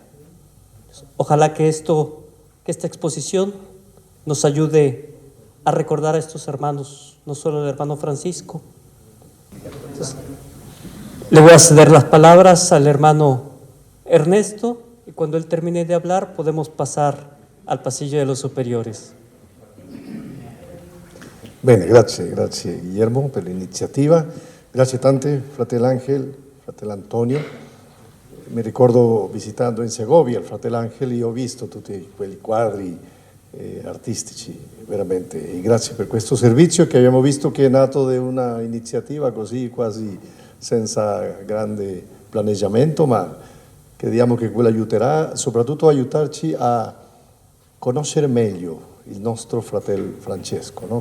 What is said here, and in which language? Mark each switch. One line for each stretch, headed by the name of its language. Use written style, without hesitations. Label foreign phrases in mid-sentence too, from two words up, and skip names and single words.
Spanish: Ojalá que esta exposición nos ayude a recordar a estos hermanos, no solo el hermano Francisco. Entonces, le voy a ceder las palabras al hermano Ernesto y cuando él termine de hablar podemos pasar al pasillo de los superiores.
Italian: Bene, grazie Guillermo per l'iniziativa, grazie tante fratello Angel, fratello Antonio. Mi ricordo visitando in Segovia il fratello Angel e ho visto tutti quei quadri artistici, veramente, e grazie per questo servizio che abbiamo visto che è nato da una iniziativa così quasi senza grande planeggiamento, ma crediamo che quello aiuterà, soprattutto a aiutarci a conoscere meglio il nostro fratello Francesco, no?